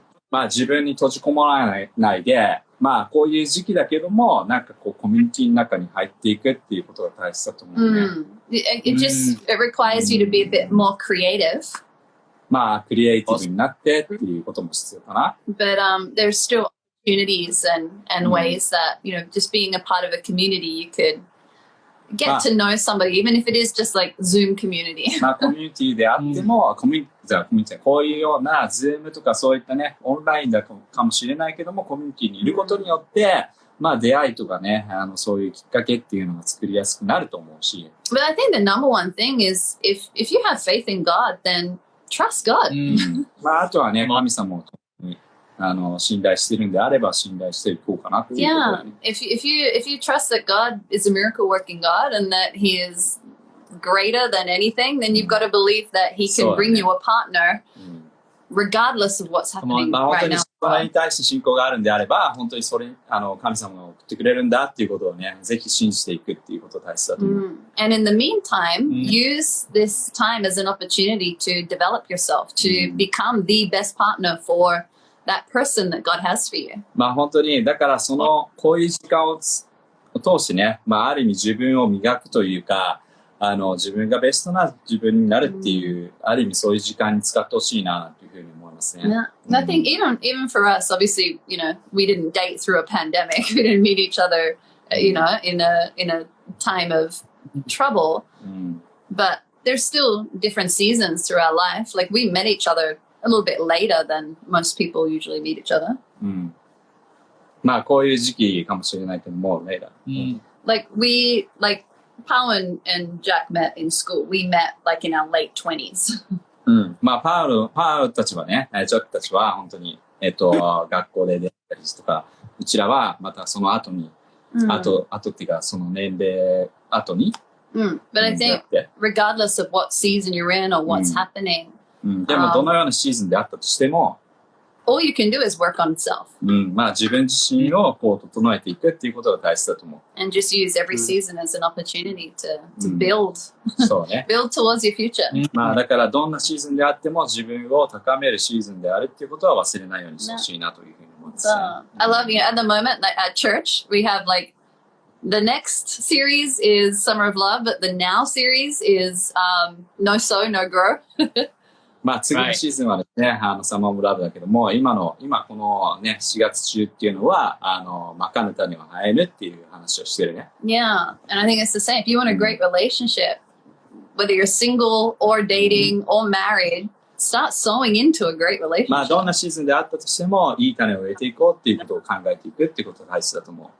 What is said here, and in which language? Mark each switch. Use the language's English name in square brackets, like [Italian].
[Japanese] まあ、自分に閉じこもらないで、まあ、こういう時期だけども、なんかこう、コミュニティの中に入っていくっていうことが大切だと思うね。 [English] It requires you to be a bit more creative. [Japanese] まあ、クリエイティブになってっていうことも必要かな。 [English] But there's still opportunities and ways that, you know, just being a part of a community, you could get to know somebody, even if it is just like Zoom community. [Japanese] まあ、コミュニティであっても、こういうような Zoom とかそういったね、オンラインだかもしれないけども、コミュニティにいることによって、まあ出会いとかね、そういうきっかけっていうのが作りやすくなると思うし。 [English] But I think the number one thing is if you have faith in God, then trust God. [Japanese] まああとはね、神様を信頼しているんであれば信頼していこうかなというところ、ね。 [English] Yeah, if you trust that God is a miracle working God and that He is greater than anything, then you've got to believe that He can bring you a partner, regardless of what's happening [Japanese] まあ、本当 [English] right [Japanese] に [English] now. [Japanese] それに対して信仰があるんであれば、本当にそれ神様が送ってくれるんだっていうことをね、ぜひ信じていくっていうことが大切だと思う。 [English] And in the meantime, use this time as an opportunity to develop yourself, to become the best partner for that person that God has for you. [Japanese] まあ本当に、だからこういう時間を通してね、まあある意味自分を磨くというか、自分がベストな自分になるっていう、ある意味そういう時間に使ってほしいなというふうに思いますね。 [English] Yeah. I think even for us, obviously, we didn't date through a pandemic. We didn't meet each other, in a time of trouble. But there's still different seasons through our life. Like we met each other a little bit later than most people usually meet each other. [Japanese] まあこういう時期かもしれないけども、 [English] later. Like Pao and Jack met in school. We met like in our late 20s. [Japanese] まあパウルたちはね、ジャックたちは本当に、学校で出会ったりとか、うちらはまたその後に、後っていうかその年齢後に。 [English] But I think regardless of what season you're in or what's happening, [Japanese] でもどのようなシーズンであったとしても、 [English] all you can do is work on self. [Japanese] まあ自分自身をこう整えていくっていうことが大切だと思う。 [English] And just use every season as an opportunity to build. [Japanese] そうね。 [English] build towards your future. [Japanese] まあだからどんなシーズンであっても自分を高めるシーズンであるっていうことは忘れないようにしてほしいなというふうに思います。 [English] I love you. At the moment, like at church, we have like the next series is Summer of Love, but the now series is No Sow, No Grow. [Japanese] まあ次のシーズンはですね、サマーオブラブだけども、今このね、4月中っていうのは、まかぬ種は生えるっていう話をしてるね。 [English] Yeah, and I think it's the same. If you want a great relationship, whether you're single or dating or married, start sowing into a great relationship. [Japanese] まあどんなシーズンであったとしても、いい種を植えていこうっていうことを考えていくっていうことが大切だと思う。